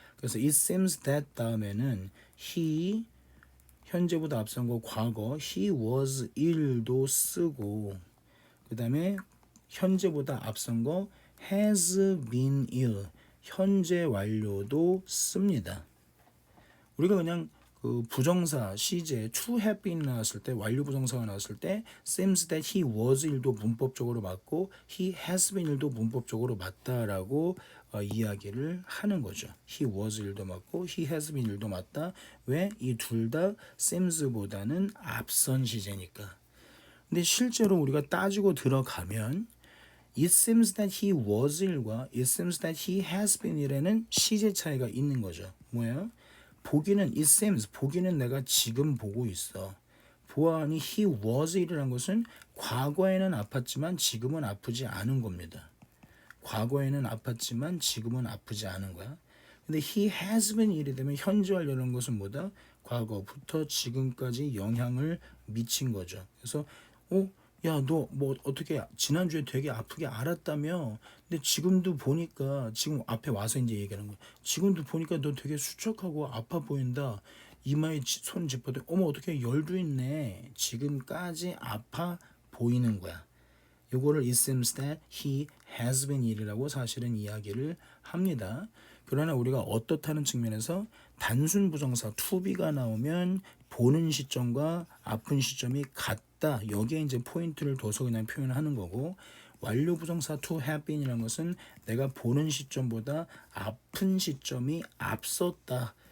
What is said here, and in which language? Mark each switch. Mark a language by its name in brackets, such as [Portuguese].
[Korean] 그래서 [English] it seems that [Korean] 다음에는 he 현재보다 앞선 거 과거 [English] he was ill [Korean] 도 쓰고 그 다음에 현재보다 앞선 거 [English] has been ill [Korean] 현재 완료도 씁니다. 우리가 그냥 그 부정사 시제 to have been 나왔을 때 완료 부정사가 나왔을 때 [English] seems that he was ill [Korean] 도 문법적으로 맞고 [English] he has been ill [Korean] 도 문법적으로 맞다라고 이야기를 하는 거죠. [English] he was ill도 [Korean] 맞고 [English] he has been ill도 [Korean] 맞다. 왜? 이 둘 다 semes보다는 앞선 시제니까. 근데 실제로 우리가 따지고 들어가면 [English] it seems that he was ill [Korean] 과 [English] it seems that he has been ill [Korean] 에는 시제 차이가 있는 거죠. 뭐예요? 보기는 it seems 보기는 내가 지금 보고 있어. 보아하니 [English] he was ill [Korean] 이라는 것은 과거에는 아팠지만 지금은 아프지 않은 겁니다. 과거에는 아팠지만 지금은 아프지 않은 거야. 근데 [English] he has been ill [Korean] 이 되면 현재 완료라는 것은 뭐다? 과거부터 지금까지 영향을 미친 거죠. 그래서 야, 너 뭐 어떻게 지난주에 되게 아프게 앓았다며? 근데 지금도 보니까 지금 앞에 와서 이제 얘기하는 거야. 지금도 보니까 너 되게 수척하고 아파 보인다. 이마에 손 짚어도 어머 어떻게 열도 있네. 지금까지 아파 보이는 거야. 요거를 [English] it seems that he has been ill [Korean] 이라고 사실은 이야기를 합니다. 그러나 우리가 어떻다는 측면에서 단순 부정사 to be가 나오면 보는 시점과 아픈 시점이 같다. 여기에 이제 포인트를 둬서 그냥 표현하는 거고 완료 부정사 to have been이라는 것은 내가 보는 시점보다 아픈 시점이 앞섰다.